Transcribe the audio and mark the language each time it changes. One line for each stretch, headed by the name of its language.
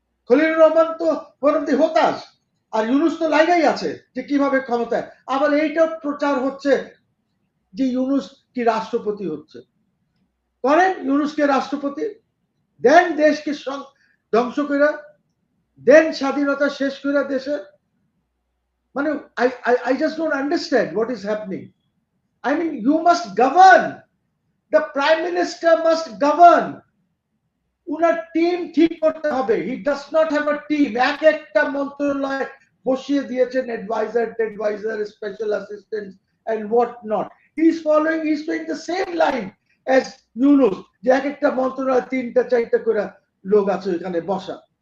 Bangla: খলিলুর রহমান তো পরবর্তী হতাশ, আর ইউনুস তো লাগাই আছে যে কিভাবে ক্ষমতায়। আবার এইটা প্রচার হচ্ছে যে ইউনুস কি রাষ্ট্রপতি হচ্ছে। করেন ইউনুসকে রাষ্ট্রপতি, দেন দেশকে ধ্বংস করে, দেন স্বাধীনতা শেষ করে দেশের।
English: মানে I just don't understand what is happening. I mean, you must govern. The prime minister must govern.
Bangla: উনার টিম ঠিক করতে হবে।
English: He does not have a team.
Bangla: এক একটা মন্ত্রণালয় বসিয়ে দিয়েছেন adviser, special assistant
English: And what not. He is following, he is doing the same line as Yunus,
Bangla: যে এক একটা মন্ত্রণালয় 3টা 4টা করে লোক আছে এখানে বসা।